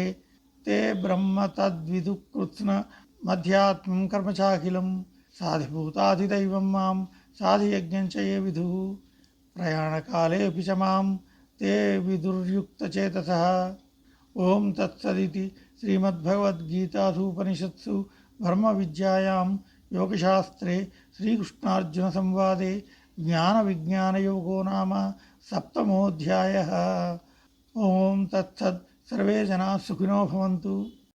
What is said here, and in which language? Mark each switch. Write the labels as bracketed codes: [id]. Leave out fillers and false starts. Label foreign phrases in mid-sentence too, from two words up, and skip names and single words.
[sa] తే బ్రహ్మ తద్విదుః కృత్స్న మధ్యాత్మం కర్మ చాఖిలం. సాధిభూతాధిదైవం మాం సాధియజ్ఞం చ ఏ విదుః. ప్రయాణకాలేऽపి చ మాం తే విదుర్యుక్తచేతసః. ఓం తత్సదితి శ్రీమద్భగవద్గీతాసూపనిషత్సు ब्रह्मविद्यायां योगशास्त्रे श्रीकृष्णार्जुनसंवादे ज्ञानविज्ञानयोगो नाम सप्तमोऽध्यायः। ओम तत्सत्। सर्वे जनाः सुखिनो भवन्तु।